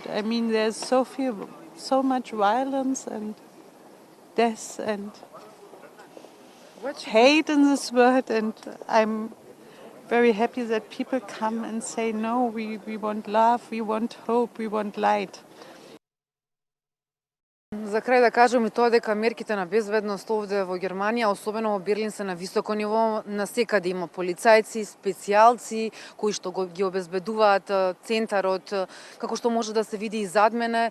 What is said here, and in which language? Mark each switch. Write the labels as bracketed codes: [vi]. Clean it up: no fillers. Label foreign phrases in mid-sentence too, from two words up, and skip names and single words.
[en] I mean, there's so much violence and death and hate in this world, and I'm very happy that people come and say, no, we want love, we want hope, we want light. [mk] За крај да кажем и тоа дека мерките на безбедност овде во Германија, особено во Берлин, се на високо ниво. Насекаде има полицајци, специјалци кои што ги обезбедуваат центарот, како што може да се види и зад мене.